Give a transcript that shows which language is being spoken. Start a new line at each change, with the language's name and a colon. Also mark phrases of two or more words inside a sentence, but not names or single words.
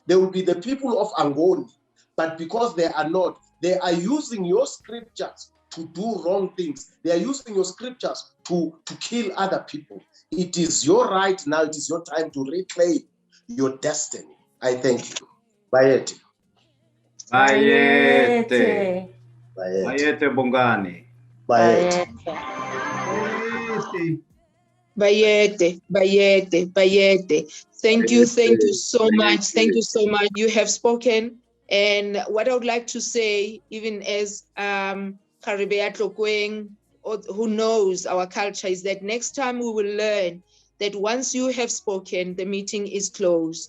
English: They would be the people of Angoni. But because they are not, they are using your scriptures to do wrong things. They are using your scriptures to kill other people. It is your right now. It is your time to reclaim your destiny. I thank you. Bayete. Bayete. Bayete Bongani. Bayete. Bayete. Thank you so much. Thank you so much. You have spoken. And what I would like to say, even as Karibea Tlokweng, who knows our culture, is that next time we will learn that once you have spoken, the meeting is closed.